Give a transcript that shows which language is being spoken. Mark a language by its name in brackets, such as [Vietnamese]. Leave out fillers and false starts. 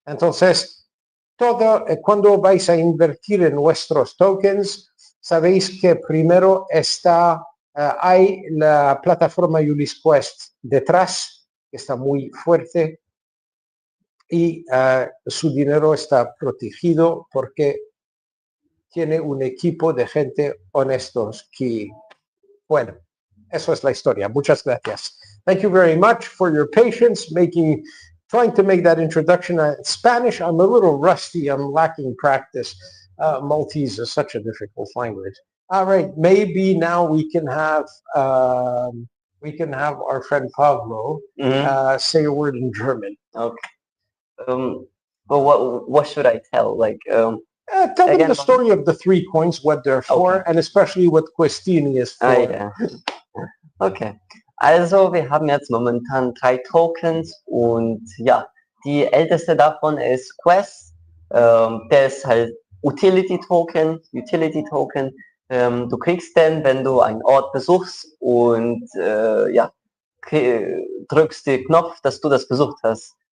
[Spanish] Entonces, cuando vais a invertir en nuestros tokens, sabéis que primero hay la plataforma Ulysses Quest detrás, que está muy fuerte, y su dinero está protegido porque tiene un equipo de gente honestos que, bueno, eso es la historia. Muchas gracias. [English] Thank you very much for your patience trying to make that introduction. Spanish, I'm a little rusty. I'm lacking practice. Maltese is such a difficult language. All right, maybe now we can have our friend Pablo say a word in German. Okay. Well, what should I tell? Like, Tell them again, the story of the 3 coins, what they're for, Okay. and especially what Questini is for. ja. Okay. [German] Also, wir haben jetzt momentan 3 Tokens und ja, die älteste davon ist Quest. Der ist halt Utility Token. Du kriegst den, wenn du einen Ort besuchst und ja, drückst den Knopf, dass du das besucht hast.